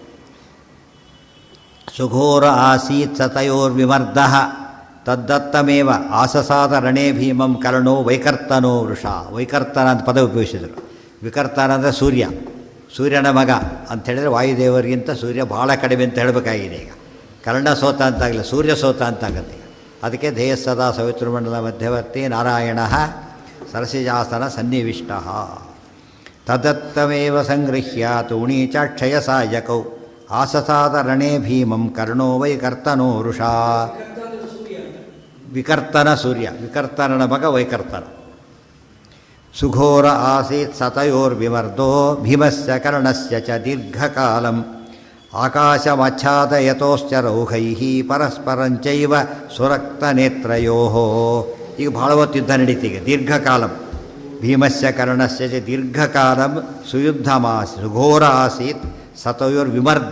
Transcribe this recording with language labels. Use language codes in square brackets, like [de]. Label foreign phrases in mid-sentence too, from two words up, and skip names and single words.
[sa] ಸುಘೋರ ಆಸೀತ್ ಸತಯೋರ್ವಿಮರ್ದ ತದ್ದತ್ತಮೇವ ಆಸಸಾದ ರಣೇ ಭೀಮಂ ಕರ್ಣೋ ವೈಕರ್ತನೋ ವೃಷ. [kn] ವೈಕರ್ತನ ಅಂತ ಪದ ಉಪಯೋಗಿಸಿದರು. ವಿಕರ್ತನ ಅಂದರೆ ಸೂರ್ಯನ ಮಗ ಅಂಥೇಳಿದರೆ ವಾಯುದೇವರಿಗಿಂತ ಸೂರ್ಯ ಭಾಳ ಕಡಿಮೆ ಅಂತ ಹೇಳಬೇಕಾಗಿದೆ. ಈಗ ಕರ್ಣ ಸೋತ ಅಂತಾಗಲಿ, ಸೂರ್ಯ ಸೋತ ಅಂತಾಗತ್ತೆ. [sa] ಅದಕ್ಕೆ ಧ್ಯೇಯ ಸದಾ ಸವಿತೃಮಂಡಲ ಮಧ್ಯವರ್ತಿ ನಾರಾಯಣ ಸರಸಿಜಾಸನ ಸನ್ನಿವಿಷ್ಟ. ತದತ್ತಮೇವ ಸಂಗೃಹ್ಯ ತೂಣೀಚಾಕ್ಷಯ ಸಾಯಕೌ ಆಸಸಾದ ರಣೇ ಭೀಮಂ ಕರ್ಣೋ ವೈಕರ್ತನೋ ವೃಷಾ. [kn] ವಿಕರ್ತನ ಸೂರ್ಯ, ವಿಕರ್ತನನ ಮಗ ವೈಕರ್ತನ. [sa] ಸುಘೋರ ಆಸೀತ್ ಸತಯೋರ್ವಿಮರ್ದೋ ಭೀಮಸ್ಯ ಕರ್ಣಸ್ಯ ಚ ದೀರ್ಘಕಾಲಂ ಆಕಾಶಮಚ್ಛಾದಯತೋಶ್ಚ ರೌಘೈಃ ಪರಸ್ಪರಂಚೈವ ಸುರಕ್ತನೇತ್ರಯೋಃ. [kn] ಈಗ ಭಾಳ ಹೊತ್ತು ಯುದ್ಧ ನಡೀತೀಗ. [sa] ದೀರ್ಘಕಾಲಂ ಭೀಮಸ್ಯ ಕರ್ಣಸ್ಯ ಚ ದೀರ್ಘಕಾಲಂ ಸುಯುದ್ಧಮಾಸಿ ಸುಘೋರ ಆಸೀತ್ ಸತಯೋರ್ವಿಮರ್ದ.